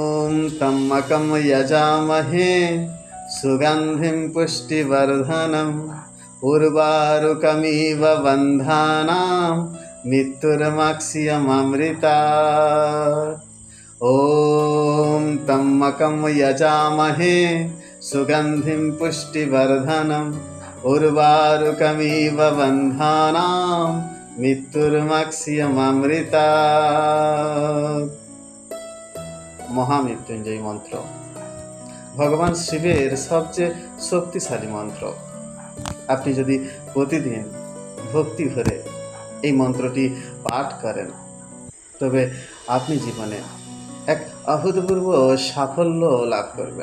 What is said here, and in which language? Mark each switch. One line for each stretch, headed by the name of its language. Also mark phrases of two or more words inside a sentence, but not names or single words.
Sanskrit: ॐ त्र्यम्बकं यजामहे सुगन्धिं पुष्टिवर्धनम् उर्वारुकमिव बन्धानां मृत्युर्मक्षयममृतात्। ॐ त्र्यम्बकं यजामहे सुगन्धिं पुष्टिवर्धनम् उर्वारुकमिव बन्धानां मृत्युर्मक्षयममृतात्।
Bangla: মহামৃত্যুঞ্জয় মন্ত্র ভগবান শিবের সবচেয়ে শক্তিশালী মন্ত্র। আপনি যদি প্রতিদিন ভক্তি ভরে এই মন্ত্রটি পাঠ করেন তবে আপনি জীবনে এক অভূতপূর্ব সাফল্য লাভ করবেন।